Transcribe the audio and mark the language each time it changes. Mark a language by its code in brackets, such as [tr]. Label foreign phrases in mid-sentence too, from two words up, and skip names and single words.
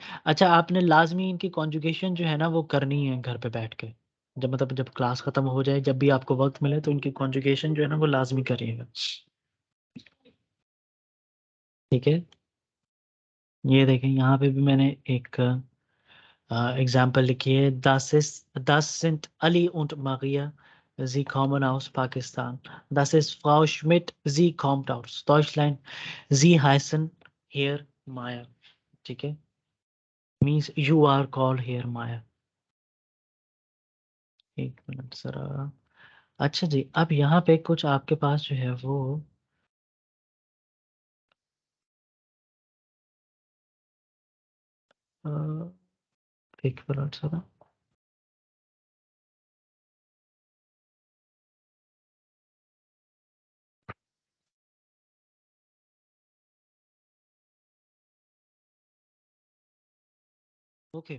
[hi] अच्छा, आपने लाजमी इनकी कॉन्जुगेशन जो है ना वो करनी है घर पे बैठ के, जब मतलब जब क्लास खत्म हो जाए, जब भी आपको वक्त मिले, तो इनकी कॉन्जुगेशन जो है ना वो लाजमी करिएगा, ठीक है। ये देखें, यहाँ पे भी मैंने एक एग्जाम्पल लिखी है, [de] das sind Ali und Maria, sie kommen aus Pakistan, das ist Frau Schmidt, sie kommt aus Deutschland, sie heißen hier Maya, [hi] ठीक है, [en] means you are called here Maya. [hi] एक मिनट जरा, अच्छा जी, अब यहाँ पे कुछ आपके पास जो है वो अ, एक मिनट जरा, ओके।